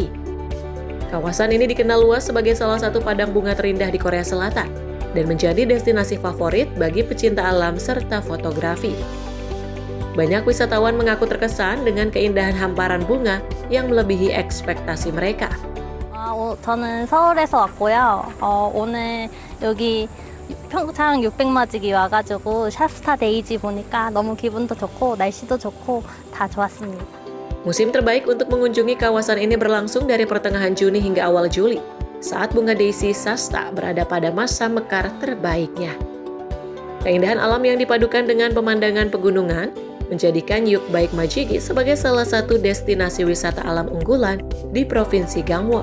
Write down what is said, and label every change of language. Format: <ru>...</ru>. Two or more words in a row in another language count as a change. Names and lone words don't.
<id>Kawasan ini dikenal luas sebagai salah satu padang bunga terindah di Korea Selatan dan menjadi destinasi favorit bagi pecinta alam serta fotografi. Banyak wisatawan mengaku terkesan dengan keindahan hamparan bunga yang melebihi ekspektasi mereka.</id> <ko>저는 서울에서 왔고요. 오늘 여기 평창 600마지기 와가지고 샤스타 데이지 보니까 너무 기분도 좋고 날씨도 좋고 다 좋았습니다.</ko> <id>Musim terbaik untuk mengunjungi kawasan ini berlangsung dari pertengahan Juni hingga awal Juli, saat bunga Deshi Sasta berada pada masa mekar terbaiknya. Keindahan alam yang dipadukan dengan pemandangan pegunungan menjadikan Yukbae Maejiki sebagai salah satu destinasi wisata alam unggulan di Provinsi Gangwon.</id>